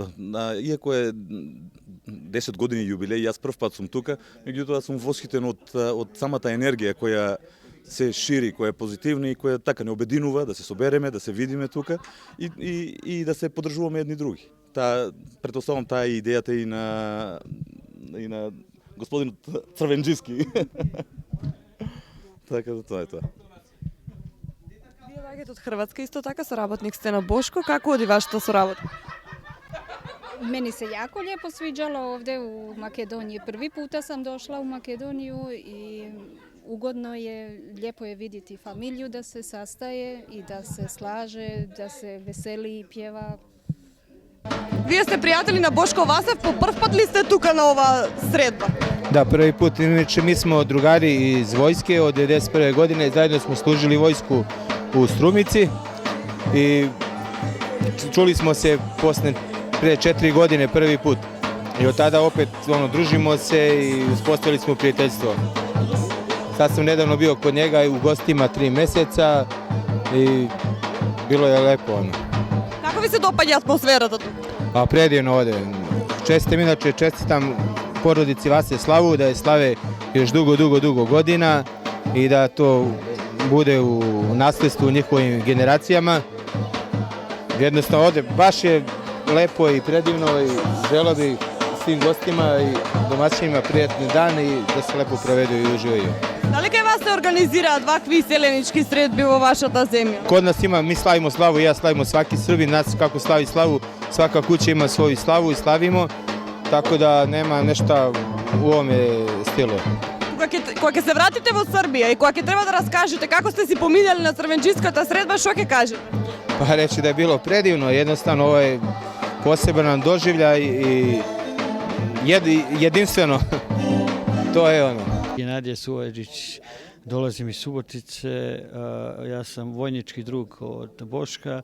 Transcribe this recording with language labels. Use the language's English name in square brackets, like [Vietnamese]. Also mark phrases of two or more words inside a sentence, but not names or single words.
[Macedonian] Иако е 10 години јубилеј, јас прв пат сум тука, меѓутоа сум восхитен од самата енергија која се шири, која е позитивна и која така не обединува да се собереме, да се видиме тука и да се поддржуваме едни други. Претпоставам таа е идејата и на господинот Црвенџиски. Така да тоа е тоа. Вие доаѓате од Хрватска, исто така соработник сте на Бошко. Како оди вашата соработка? [Croatian] Meni se jako lijepo sviđalo ovdje u Makedoniji. Prvi puta sam došla u Makedoniju i ugodno je, lijepo je vidjeti familiju da se sastaje i da se slaže, da se veseli i pjeva. [Macedonian] Вие сте пријатели на Бошко Васев, по прв пат ли сте тука на ова средба? [Serbian] Da, prvi put, inače mi smo drugari iz vojske od 1991. godine, zajedno smo služili vojsku u Strumici i čuli smo se prije 4 godine prvi put. I od tada opet družimo se i uspostavili smo prijateljstvo. Sad sam nedavno bio kod njega u gostima 3 meseca i bilo je lepo. [Macedonian] Како ви се допаѓа атмосферата тука? [Serbian] A predivno ovde. Čestitam porodici Vase Slavu da je slave još dugo godina i da to bude u nasledstvu njihovim generacijama. Jednostavno ovde baš je lepo i predivno i želeo bih svim gostima i domaćinima prijatni dan i da se lepo provedu i uživaju. [Macedonian] Дали кај вас се организираат вакви селенички средби во вашата земја? [Serbian] Kod nas ima, mi slavimo slavu i ja slavimo svaki Srbin, nas kako slavi slavu, svaka kuća ima svoju slavu i slavimo, tako da nema nešta u ovome stilu. [Macedonian] Кога ќе се вратите во Србија и кога ќе треба да раскажете како сте си поминали на црвенџиската средба, што ќе кажете? [Serbian] Pa reći da je bilo predivno, jednostavno ovo je poseban doživljaj i jedinstveno. to je ono. Nadija Suvađić, dolazim iz Subotice, ja sam vojnički drug od Boška.